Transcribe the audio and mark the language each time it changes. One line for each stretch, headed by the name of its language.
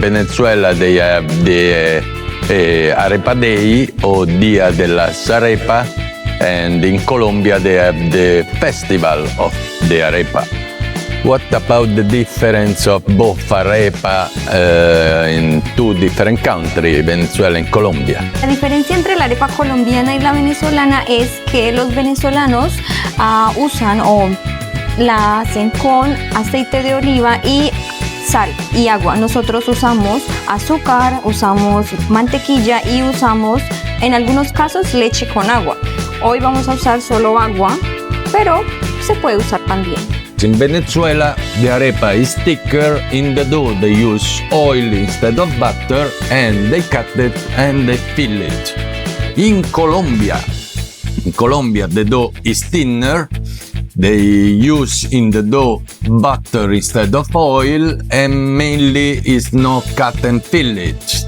English: In Venezuela, they have the Arepa Day or Dia de las Arepas, and in Colombia they have the festival of the arepa. What about the difference of both arepa in two different countries, Venezuela and Colombia?
Spanish: La diferencia entre la arepa colombiana y la venezolana es que los venezolanos usan o la hacen con aceite de oliva y sal y agua. Nosotros usamos azúcar, usamos mantequilla y usamos en algunos casos leche con agua. Hoy vamos a usar solo agua, pero se puede usar también.
English: In Venezuela, the arepa is thicker. In the dough they use oil instead of butter, and they cut it and they fill it. In Colombia, the dough is thinner. They use in the dough butter instead of oil, and mainly is not cut and fill it.